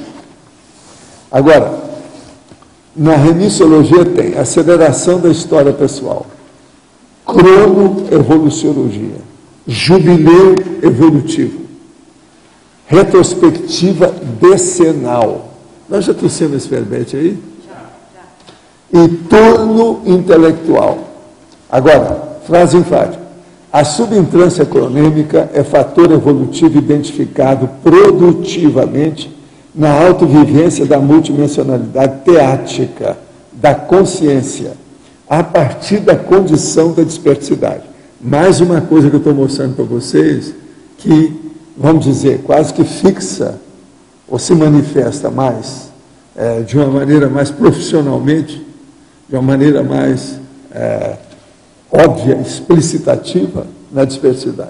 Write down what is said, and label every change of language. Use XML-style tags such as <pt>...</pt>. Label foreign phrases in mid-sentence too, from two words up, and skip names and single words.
<pt>Agora, na remissiologia tem aceleração da história pessoal, cronoevoluciologia, jubileu evolutivo, retrospectiva decenal. Nós já trouxemos esse verbete aí? Já. E turno intelectual. Agora, frase enfática. A subintrância cronêmica é fator evolutivo identificado produtivamente na autovivência da multidimensionalidade teática, da consciência, a partir da condição da dispersidade. Mais uma coisa que eu estou mostrando para vocês, que, vamos dizer, quase que fixa, ou se manifesta mais, de uma maneira mais profissionalmente, de uma maneira mais óbvia, explicitativa, na dispersidade.</pt>